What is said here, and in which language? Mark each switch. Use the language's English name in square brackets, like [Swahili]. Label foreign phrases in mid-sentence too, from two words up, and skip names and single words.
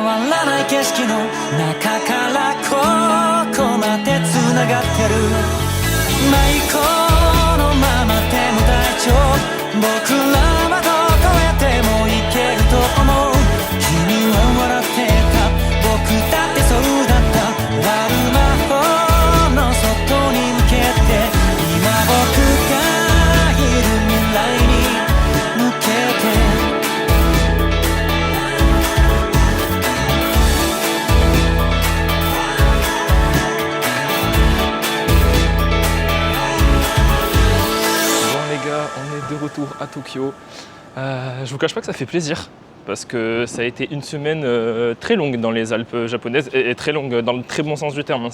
[Japanese] わらない景色の中からここまで繋がってる迷子のままでも大丈夫僕らはどこへでも行けると思う君は笑ってた僕だってそうだった終わる魔法の外に向けて今僕がいる未来に向けて [French] Bon les gars, on est de retour à Tokyo. Je vous cache pas que ça fait plaisir. Parce que ça a été une semaine très longue dans les Alpes japonaises et très longue dans le très bon sens du terme.